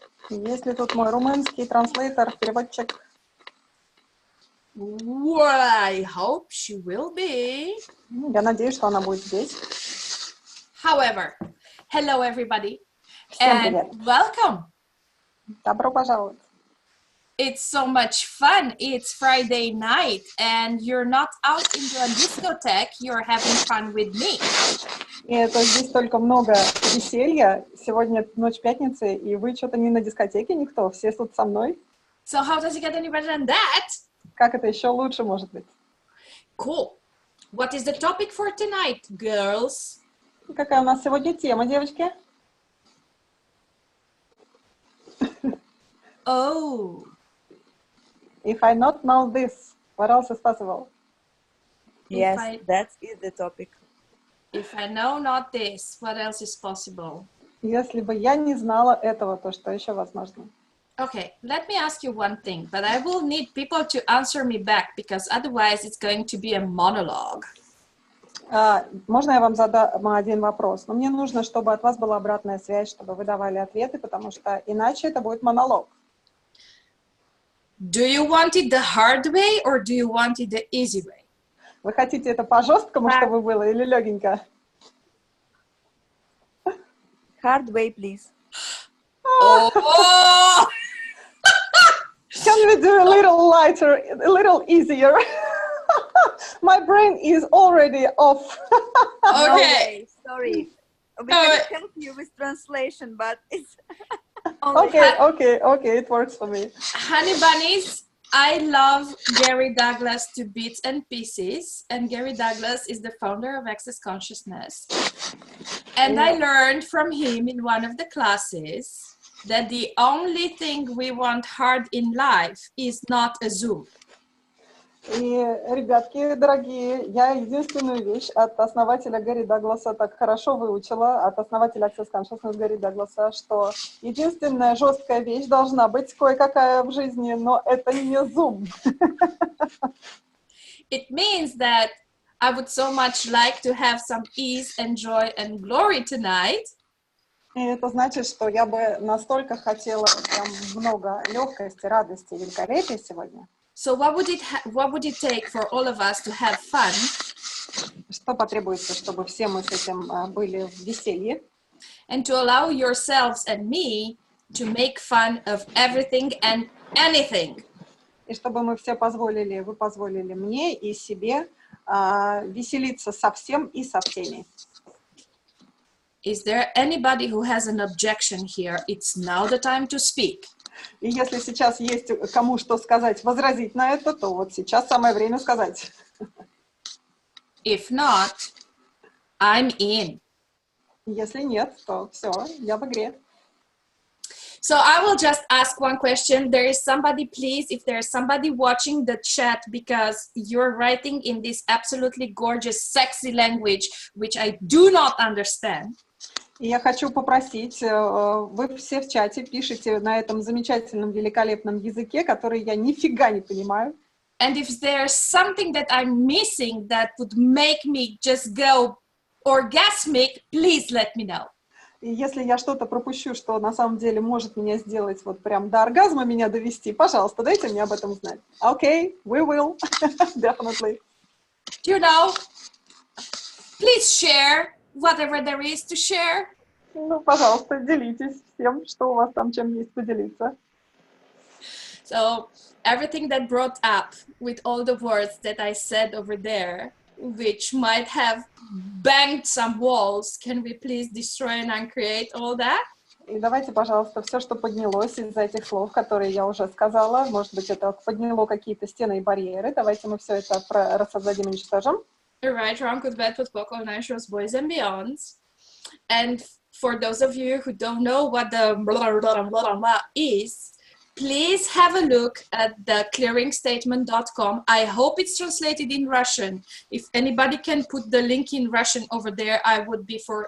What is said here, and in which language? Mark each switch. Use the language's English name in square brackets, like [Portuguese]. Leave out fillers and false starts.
[Russian] Есть ли тут мой румынский транслейтер, переводчик? [English] Well, I hope she will be. [Russian] Я надеюсь, что она будет здесь. [English] However, hello everybody. [Russian] Всем [English] And [Russian] привет. [English] welcome. [Russian] Добро пожаловать. [English] It's so much fun. It's Friday night and you're not out into a discotheque. You're having fun with me. [Russian] И это здесь столько много веселья. Сегодня ночь пятницы, и вы что-то не на дискотеке никто, все тут со мной. [English] So how does it get any better than that? [Russian] Как это еще лучше может быть? [English] Cool. What is the topic for tonight, girls? [Russian] И какая у нас сегодня тема, девочки? Oh. [English] If I not know this, what else is possible? Yes, that is the topic. If I know not this, what else is possible? [Russian] Если бы я не знала этого, то что еще возможно? [English] Okay, let me ask you one thing, but I will need people to answer me back because otherwise it's going to be a monologue. [Russian] Можно я вам задам один вопрос? Но мне нужно, чтобы от вас была обратная связь, чтобы вы давали ответы, потому что иначе это будет монолог. [English] Do you want it the hard way or do you want it the easy way? [Russian] Вы хотите это по-жесткому, чтобы было, или легенько? [English] Hard way, please. Oh! Can we do a little lighter, a little easier? My brain is already off. Okay. Sorry. We can help you with translation, but it's Okay, it works for me. Honey bunnies, I love Gary Douglas to bits and pieces, and Gary Douglas is the founder of Access Consciousness. And I learned from him in one of the classes that the only thing we want hard in life is not a Zoom. [Russian] И, ребятки, дорогие, я единственную вещь от основателя Гэри Дагласа так хорошо выучила, от основателя Access Consciousness Гэри Дагласа, что единственная жесткая вещь должна быть кое-какая в жизни, но это не Zoom. [English] It means that I would so much like to have some ease and joy and glory tonight. [Russian] И это значит, что я бы настолько хотела прям много легкости, радости, великолепия сегодня. [English] So what would it take for all of us to have fun? [Russian] Что потребуется, чтобы все мы с этим были в веселье? [English] And to allow yourselves and me to make fun of everything and anything. [Russian] И чтобы мы все позволили, вы позволили мне и себе веселиться со всем и со всеми. [English] Is there anybody who has an objection here? It's now the time to speak. [Russian] И если сейчас есть кому что сказать, возразить на это, то вот сейчас самое время сказать. [English] If not, I'm in. [Russian] Если нет, то все, я в игре. [English] So I will just ask one question. There is somebody, please, if there's somebody watching the chat because you're writing in this absolutely gorgeous, sexy language, which I do not understand. [Russian] И я хочу попросить, вы все в чате пишите на этом замечательном, великолепном языке, который я нифига не понимаю. [English] And if there's something that I'm missing that would make me just go orgasmic, please let me know. [Russian] И если я что-то пропущу, что на самом деле может меня сделать вот прям до оргазма меня довести, пожалуйста, дайте мне об этом знать. [English] Okay, we will, definitely. You know, please share whatever there is to share. [Russian] Ну, пожалуйста, делитесь всем, что у вас там, чем есть поделиться. [English] So everything that brought up with all the words that I said over there, which might have banged some walls, can we please destroy and uncreate all that? [Russian] И давайте, пожалуйста, все, что поднялось из этих слов, которые я уже сказала, может быть, это подняло какие-то стены и барьеры, давайте мы все это рассоздадим и уничтожим. [English] Right, wrong, good, bad, good, poco, nice, rose, boys and beyonds. And for those of you who don't know what the blah, blah, blah, blah is, please have a look at the clearingstatement.com. I hope it's translated in Russian. If anybody can put the link in Russian over there, I would be